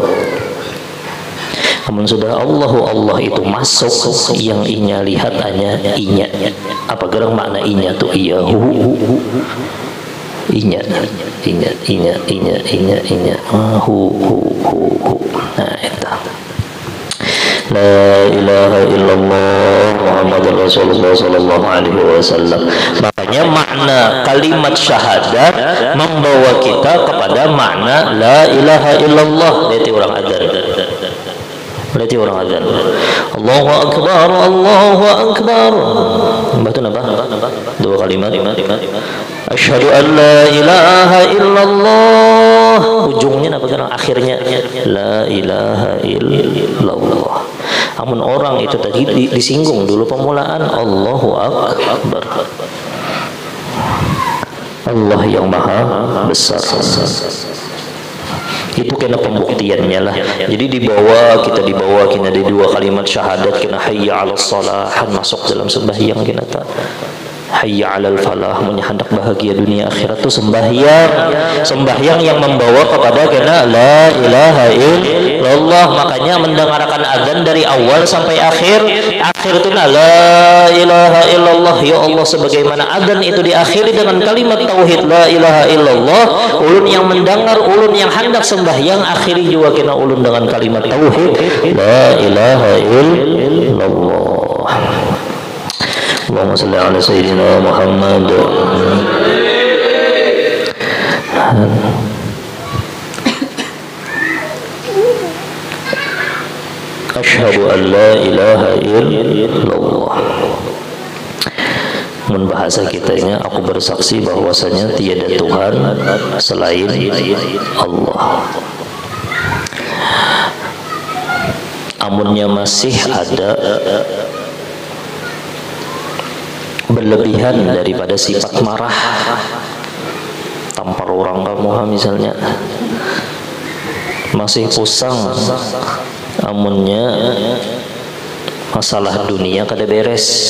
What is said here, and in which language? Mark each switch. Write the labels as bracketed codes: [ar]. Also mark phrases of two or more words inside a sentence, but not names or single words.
[bjn] Namun sudah Allahu Allah itu masuk, yang inya lihat hanya inya. Apa gerang makna inya tuh iya hu inya hu. Nah itu [ar] لا إله إلا الله محمد رسول الله صلى الله عليه وسلم. [bjn] Makanya makna kalimat syahadat membawa kita kepada makna [ar] لا إله إلا الله. [bjn] Berarti orang azan [ar] الله أكبر، الله أكبر. [bjn] Betul apa? Dua kalimat. [ar] أشهد أن لا إله إلا الله. [bjn] Ujungnya apa kan? [ar] Akhirnya لا إله إلا الله. [bjn] Namun orang itu tadi disinggung dulu pemulaan Allahu Akbar. Allah yang maha besar. Itu kena pembuktiannya lah. Jadi kita dibawa kena di dua kalimat syahadat, kena [ar] حي على الصلاة, [bjn] masuk dalam sembahyang kena tak. [ar] حي على الفلاح, [bjn] hendak bahagia dunia akhirat itu sembahyang yang membawa kepada kena [ar] لا إله إلا الله. [bjn] Makanya mendengarkan azan dari awal sampai akhir itu [ar] لا إله إلا الله. [bjn] Ya Allah, sebagaimana azan itu diakhiri dengan kalimat tauhid [ar] لا إله إلا الله, [bjn] ulun yang mendengar, ulun yang hendak sembahyang akhiri juga kena ulun dengan kalimat tauhid [ar] لا إله إلا الله. اللهم صل على سيدنا محمد. أشهد أن لا إله إلا الله. [bjn] Mun bahasa kitanya, aku bersaksi bahwasanya tiada Tuhan selain Allah. Amunnya masih ada berlebihan daripada sifat marah, tampar orang kamu misalnya, masih pusang, amunnya masalah dunia kada beres.